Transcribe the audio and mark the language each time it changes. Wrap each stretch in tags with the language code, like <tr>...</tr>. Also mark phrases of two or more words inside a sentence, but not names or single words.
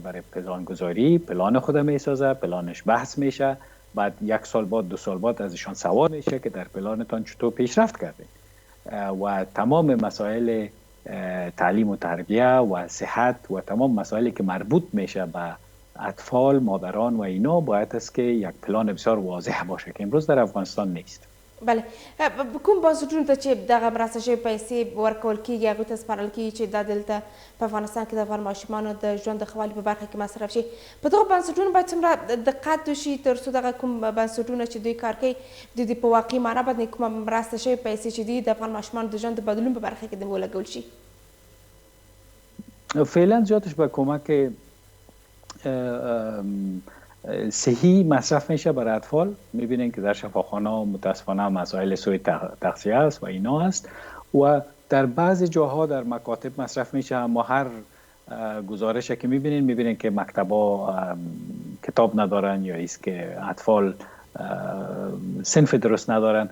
<fa>برای پلان گذاری، پلان خود می سازه، پلانش بحث میشه، بعد 1 سال بعد 2 سال بعد ازشان سوال میشه که در پلانتان چطور پیشرفت کرده و تمام مسائل تعلیم و تربیه و صحت و تمام مسائلی که مربوط میشه به اطفال، مادران و اینا باید است که یک پلان بسیار واضح باشه که امروز در افغانستان نیست. بله.</fa> <ps>کوم بنسټونو ته چې دغه مرسته شوې پیسې ورکول کېږي هغوی ته سپارل کېږي چې دا دلته په افغانستان کې د افغان ماشومانو د ژوند د ښه والي په برخه کې مصرف شي، په دغو بنسټونو باید څومره دقت وشي تر څو دغه کوم بنسټونه چې دوی کار کوي د دوی په واقعي معنا باندې کومه مرسته شوې پیسې چې دي د افغان ماشومانو د ژوند د بدلون په برخه کې د ولګول شي؟</ps> <fa>فعلا زیادش به کمک صحی مصرف میشه برای اطفال. میبینین که در شفاخانه متاسفانه مسائل سوء تغذیه است و اینا است و در بعضی جاها در مکاتب مصرف میشه، اما هر گزارشی که میبینین که مکتبا کتاب ندارن یا ایست که اطفال صنف درست ندارن.</fa>